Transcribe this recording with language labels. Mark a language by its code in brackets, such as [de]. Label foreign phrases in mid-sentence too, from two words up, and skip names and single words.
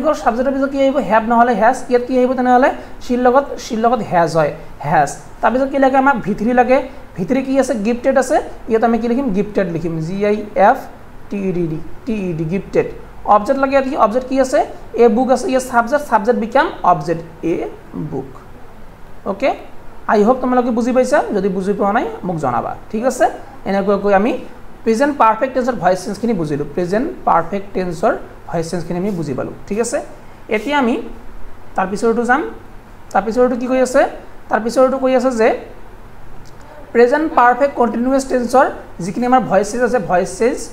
[as] গল সাবজেক্টৰ পিছত কি আহিব হ্যাভ নহলে হ্যাজ ইয়াত কি আহিব তেনেহলে সিৰ লগত হ্যাজ হয় হ্যাজ তাৰ পিছত কি লাগে আমাক v3 লাগে v3 কি আছে গিফটেড আছে ইয়াত আমি কি লিখিম গিফটেড লিখিম g i f t e d গিফটেড অবজেক্ট লাগে ইয়াত অবজেক্ট কি আছে [en] a book [as] আছে ইয়া [en] subject become object a book okay I hope [as] তোমালোকে বুজি পাইছা যদি বুজি পোৱা নাই মোক জনাবা ঠিক আছে এনেকৈ আমি [en] present perfect tense-ৰ voice tense [as] খিনি বুজিলো [en] present perfect tense-ৰ voice tense [as] খিনি আমি বুজি পালো ঠিক আছে এতিয়া আমি তাৰ পিছৰটো যাম তাৰ পিছৰটো কি কৈ আছে তাৰ পিছৰটো কৈ আছে যে [en] present perfect continuous tense-ৰ [as] যিখিনি আমাৰ [en] voice change [as] আছে [en] voice change